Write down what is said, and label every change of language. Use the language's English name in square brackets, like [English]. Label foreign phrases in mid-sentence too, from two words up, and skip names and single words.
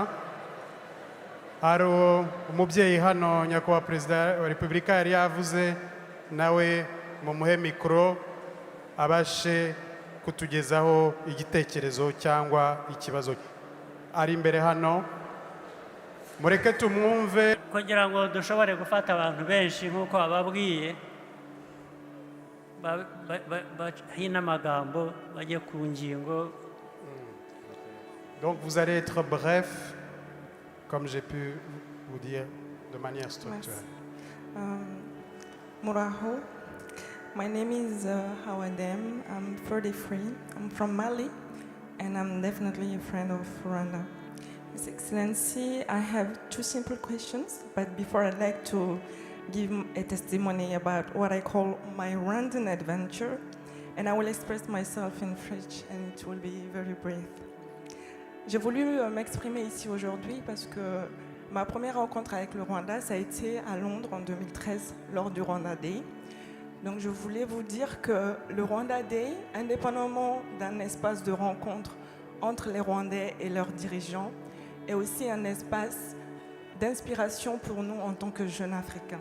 [Kinyarwanda] Hari umubyeyi hano, nyakubahwa Perezida wa Repubulika yari yavuze, nawe mumuhe mikoro abashe kutugezaho igitekerezo cyangwa ikibazo ari imbere hano. Mureke tumwumve kugira ngo dushobore gufata abantu benshi nk'uko ababwiye, hino amagambo bajye ku ngingo. [French] Donc vous allez être bref, comme j'ai pu vous dire, de manière structurelle. [Kinyarwanda] Muraho. [English] My name is Hawadem. I'm 33. I'm from Mali, and I'm definitely a friend of Rwanda. His Excellency, I have two simple questions, but before I'd like to give a testimony about what I call my Rwandan adventure, and I will express myself in French, and it will be very brief. [French] J'ai voulu m'exprimer ici aujourd'hui parce que ma première rencontre avec le Rwanda, ça a été à Londres en 2013, lors du Rwanda Day. Donc je voulais vous dire que le Rwanda Day, indépendamment d'un espace de rencontre entre les Rwandais et leurs dirigeants, est aussi un espace d'inspiration pour nous en tant que jeunes Africains.